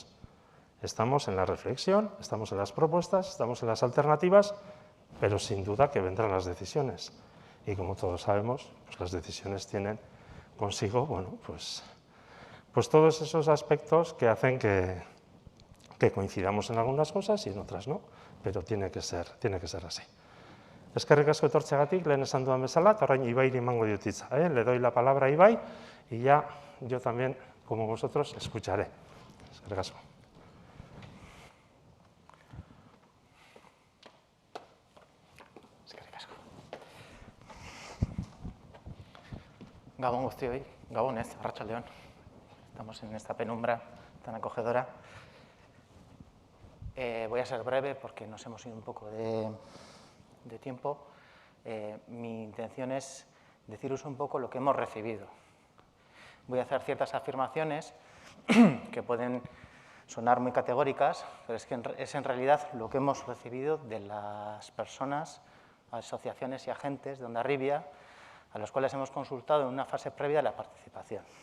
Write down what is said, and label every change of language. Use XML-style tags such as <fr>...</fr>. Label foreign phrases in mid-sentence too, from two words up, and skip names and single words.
<es>Estamos en la reflexión, estamos en las propuestas, estamos en las alternativas, pero sin duda que vendrán las decisiones. Y como todos sabemos, pues las decisiones tienen consigo, bueno, pues todos esos aspectos que hacen que coincidamos en algunas cosas y en otras no, pero tiene que ser así.</es> <eu>Eskerrik asko etortzeagatik, lehen esan dudan bezala, eta orain Ibairi emango diot hitza.</eu> <es>Le doy la palabra a Ibai y ya yo también, como vosotros, escucharé.</es> <eu>Eskerrik asko. Eskerrik asko. Gabon guztioi, Gabon ez, arratsaldeon.</eu> <es>Estamos en esta penumbra tan acogedora. Voy a ser breve porque nos hemos ido un poco de tiempo. Mi intención es deciros un poco lo que hemos recibido. Voy a hacer ciertas afirmaciones que pueden sonar muy categóricas, pero es que es en realidad lo que hemos recibido de las personas, asociaciones y agentes de Hondarribia, a los cuales hemos consultado en una fase previa de la participación.</es>